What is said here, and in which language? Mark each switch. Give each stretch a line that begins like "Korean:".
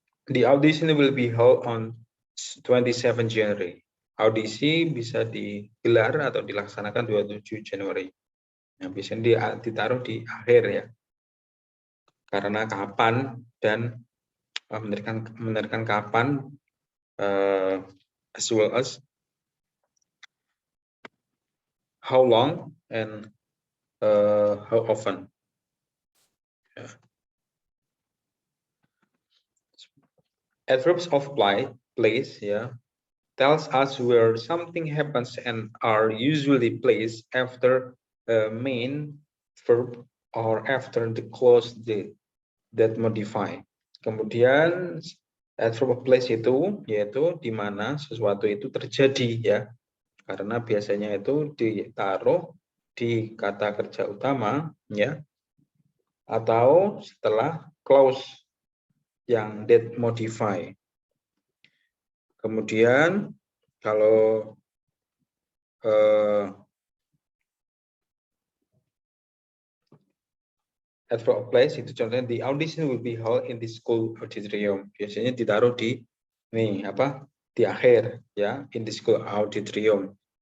English: The audition will be held on 27 January.
Indonesian: Audisi bisa digelar atau dilaksanakan 27 Januari. Nah, biasanya ditaruh di akhir ya. Karena kapan dan menerangkan kapan,
English: as well as how long and how often. Yeah. Adverbs of place ya, tells us where something happens and are usually placed after a main verb or after the clause that modify.
Indonesian: Kemudian adverb of place itu yaitu di mana sesuatu itu terjadi ya, karena biasanya itu ditaruh di kata kerja utama ya, atau setelah clause yang
English: that modify.
Indonesian: Kemudian kalau
English: adverb of place
Indonesian: itu contohnya
English: the audition will be held in the school auditorium.
Indonesian: Biasanya ditaruh di di akhir ya,
English: in the school auditorium.